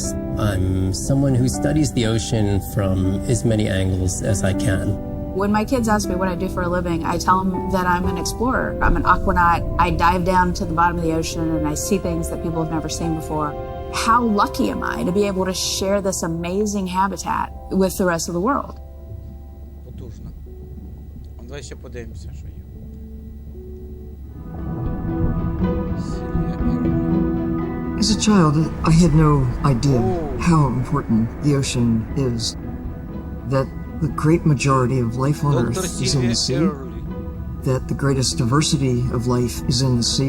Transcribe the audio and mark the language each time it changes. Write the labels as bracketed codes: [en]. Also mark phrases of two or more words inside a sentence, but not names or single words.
[en] I'm someone who studies the ocean from as many angles as I can. When my kids ask me what I do for a living, I tell them that I'm an explorer. I'm an aquanaut. I dive down to the bottom of the ocean and I see things that people have never seen before. How lucky am I to be able to share this amazing habitat with the rest of the world? [uk] Потужно. Давай ще подивимося, що є. [en] As a child, I had no idea how important the ocean is. That the great majority of life on Earth is in the sea. That the greatest diversity of life is in the sea.